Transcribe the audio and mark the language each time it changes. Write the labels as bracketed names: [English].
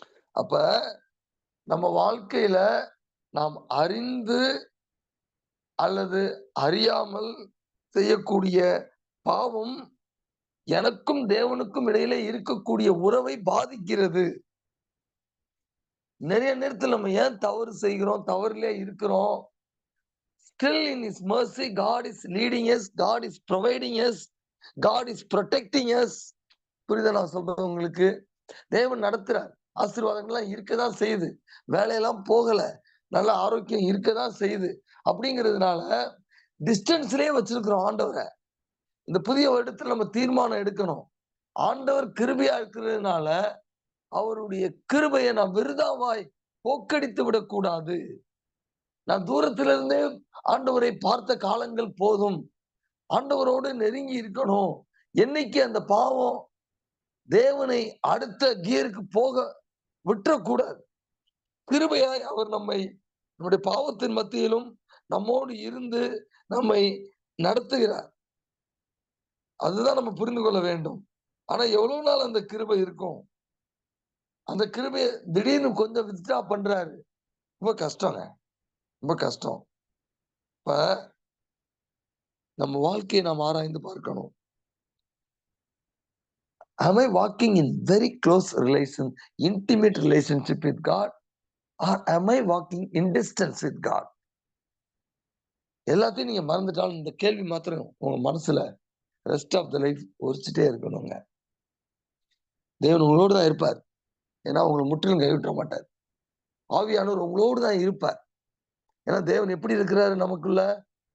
[Tamil] அப்ப நம்ம வாழ்க்கையில நாம் அறிந்து அல்லது அறியாமல் செய்யக்கூடிய பாவம் எனக்கும் தேவனுக்கும் இடையிலே இருக்கக்கூடிய உறவை பாதிக்கிறது. நிறைய நேரத்தில் நம்ம ஏன் தவறு செய்கிறோம், தவறிலே இருக்கிறோம். [English] Still in His mercy, God is leading us, God is providing us, God is protecting us. [Tamil] புரியுதா நான் சொல்றது உங்களுக்கு? தேவன் நடத்துறார். ஆசீர்வாதங்கள்லாம் இருக்கதான் செய்யுது. வேலையெல்லாம் போகல, நல்ல ஆரோக்கியம் இருக்கதான் செய்யுது. அப்படிங்கிறதுனால டிஸ்டன்ஸ்லயே வச்சிருக்கிறோம் ஆண்டவரை. இந்த புதிய வருடத்துல நம்ம தீர்மானம் எடுக்கணும். ஆண்டவர் கிருபையா இருக்கிறதுனால அவருடைய கிருபையை நான் விருதாவாய் போக்கடித்து விடக்கூடாது. நான் தூரத்திலிருந்தே ஆண்டவரை பார்த்த காலங்கள் போதும். ஆண்டவரோடு நெருங்கி இருக்கணும். என்னைக்கு அந்த பாவம் தேவனை அடுத்த கியருக்கு போக விட்டுறக்கூடாது. கிருபையாய் அவர் நம்முடைய பாவத்தின் மத்தியிலும் நம்மோடு இருந்து நம்மை நடத்துகிறார். அதுதான் நம்ம புரிந்து கொள்ள வேண்டும். ஆனா எவ்வளவு நாள் அந்த கிருபை இருக்கும்? அந்த கிருபையை திடீர்னு கொஞ்சம் வித்ட்ரா பண்றாரு. ரொம்ப கஷ்டங்க, ரொம்ப கஷ்டம். இப்ப நம்ம வாழ்க்கையை நாம் ஆராய்ந்து பார்க்கணும். [English] Am I walking in very close relation, intimate relationship with God, or am I walking in distance with God? [Tamil] எல்லாத்தையும் நீங்க மறந்துட்டாலும் இந்த கேள்வி மாத்திரம் உங்க மனசுல [English] rest of the life [Tamil] ஒரிச்சுட்டே இருக்கணுங்க. தேவன் உங்களோடு தான் இருப்பார். ஏன்னா உங்களை முற்றிலும் கைவிட்ட மாட்டார். ஆவியானவர் உங்களோடு தான் இருப்பார். ஏன்னா தேவன் எப்படி இருக்கிறாரு நமக்குள்ள?